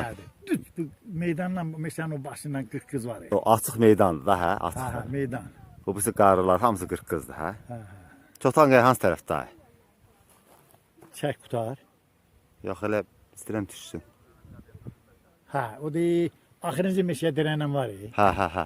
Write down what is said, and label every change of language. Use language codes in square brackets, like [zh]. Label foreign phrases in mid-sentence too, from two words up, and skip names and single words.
[az] Meydandan, meşanın o başından 40 kız var ya. O açıq meydandır da, hə? Açıq. Ha, meydan. Bu birisi qarılar hamısı 40 qızdır, hə? Ha, Çotan qay hansı tərəfdə? çək qutar. Yox, elə istəyirəm düşsün. Ha, o da axırıncı meşəyə dirənən var ya. Hə, hə, hə.